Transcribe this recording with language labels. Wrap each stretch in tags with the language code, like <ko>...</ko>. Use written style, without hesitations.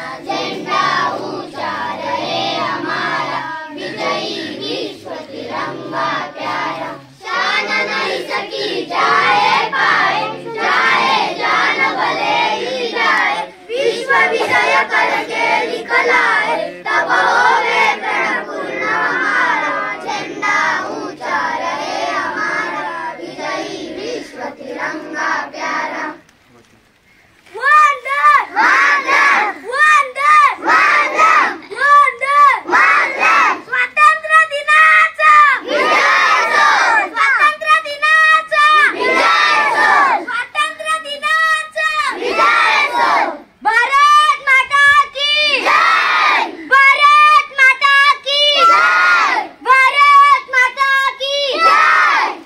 <hi>झंडा ऊंचा रहे हमारा विजयी विश्व तिरंगा प्यारा शान नहीं सकी जाए पाए जाए जान भले ही जाए विश्व विजय करके दिखलाए तब होवे प्रण पूर्ण हमारा झंडा ऊंचा रहे हमारा विजयी विश्व तिरंगा प्यारा।</hi> <mr>वंदे वंदे वंदे वंदे वंदे स्वातंत्र्य दिनाचा विजय असो स्वातंत्र्य दिनाचा विजय असो स्वातंत्र्य दिनाचा विजय असो।</mr> <hi>भारत माता की जय भारत माता की जय भारत माता की जय।</hi>